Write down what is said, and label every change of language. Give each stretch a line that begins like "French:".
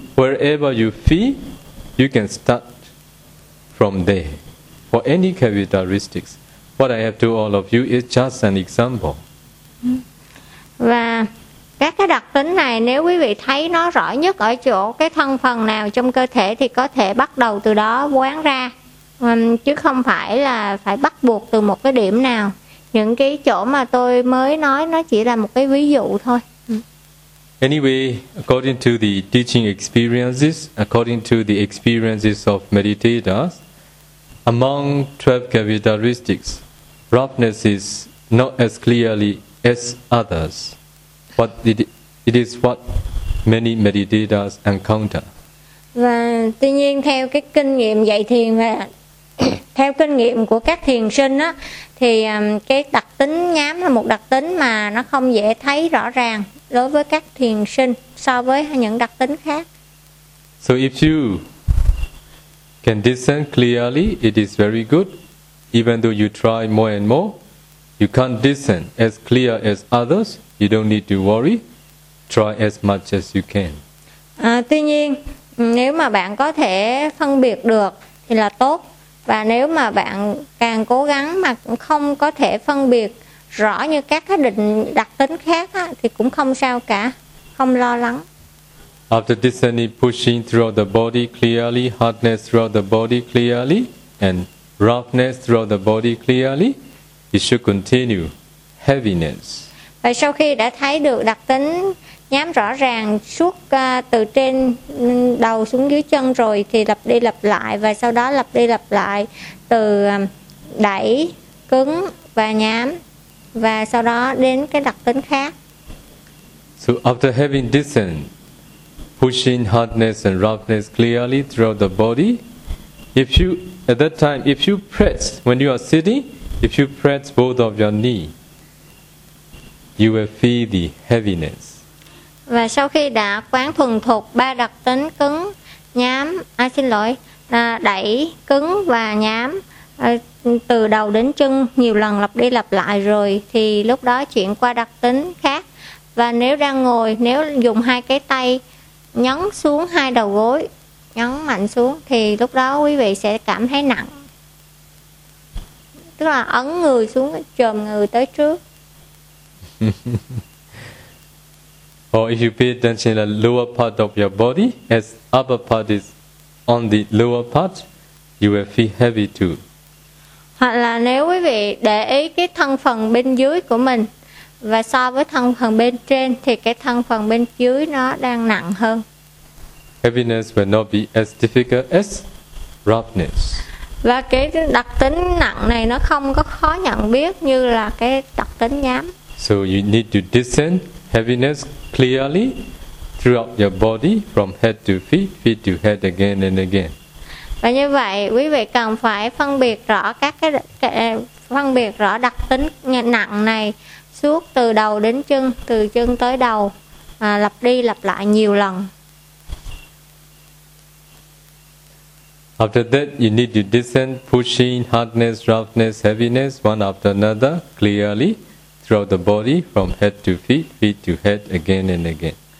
English: Wherever you feel, you can start from there for any characteristics. What I have to all of you is just an example.
Vietnamese: Và các cái đặc tính này, nếu quý vị thấy nó rõ nhất ở chỗ cái thân phần nào trong cơ thể thì có thể bắt đầu từ đó quán ra, chứ không phải là phải bắt buộc từ một cái điểm nào. Những cái chỗ mà tôi mới nói nó chỉ là một cái ví dụ thôi.
English: Anyway, according to the teaching experiences, according to the experiences of meditators, among 12 characteristics, roughness is not as clearly as others, but it is what many meditators encounter.
Vietnamese: Và tuy nhiên theo cái kinh nghiệm dạy thiền và theo kinh nghiệm của các thiền sinh á, thì cái đặc tính nhám là một đặc tính mà nó không dễ thấy rõ ràng đối với các thiền sinh so với những đặc tính khác.
English: So if you can discern clearly, it is very good. Even though you try more and more, you can't discern as clear as others, you don't need to worry. Try as much as you can.
Vietnamese: Tuy nhiên, nếu mà bạn có thể phân biệt được thì là tốt. Và nếu mà bạn càng cố gắng mà không có thể phân biệt rõ như các cái định đặc tính khác á, thì cũng không sao cả, không lo lắng.
English: After descending, pushing throughout the body clearly, hardness throughout the body clearly, and roughness throughout the body clearly, you should continue heaviness.
Vietnamese: Và sau khi đã thấy được đặc tính nhám rõ ràng suốt từ trên đầu xuống dưới chân rồi thì lặp đi lặp lại, và sau đó lặp đi lặp lại từ đẩy, cứng và nhám, và sau đó đến cái đặc tính khác.
English: So after having discerned pushing hardness and roughness clearly throughout the body, if you at that time if you press when you are sitting, if you press both of your knee, you will feel the heaviness.
Vietnamese: Và sau khi đã quán thuần thục ba đặc tính cứng, nhám, đẩy, cứng và nhám từ đầu đến chân nhiều lần lặp đi lặp lại rồi, thì lúc đó chuyển qua đặc tính khác. Và nếu đang ngồi, nếu dùng hai cái tay nhấn xuống hai đầu gối, nhấn mạnh xuống, thì lúc đó quý vị sẽ cảm thấy nặng. Tức là ấn người xuống, chồm người tới trước.
English: Or if you pay attention to the lower part of your body, as upper part is on the lower part, you will feel heavy too.
Vietnamese: Hoặc là nếu quý vị để ý cái thân phần bên dưới của mình và so với thân phần bên trên, thì cái thân phần bên dưới nó đang nặng hơn.
English: Heaviness will not be as difficult as roughness.
Vietnamese: Và cái đặc tính nặng này nó không có khó nhận biết như là cái đặc tính nhám.
English: So you need to discern heaviness clearly throughout your body from head to feet, feet to head again and again.
Vietnamese: Và như vậy quý vị cần phải phân biệt rõ các cái phân biệt rõ đặc tính nặng này suốt từ đầu đến chân, từ chân tới đầu, lặp đi lặp lại nhiều lần.
English: After that you need to descend pushing hardness, roughness, heaviness one after another clearly throughout the body from head to feet, feet to head again and again.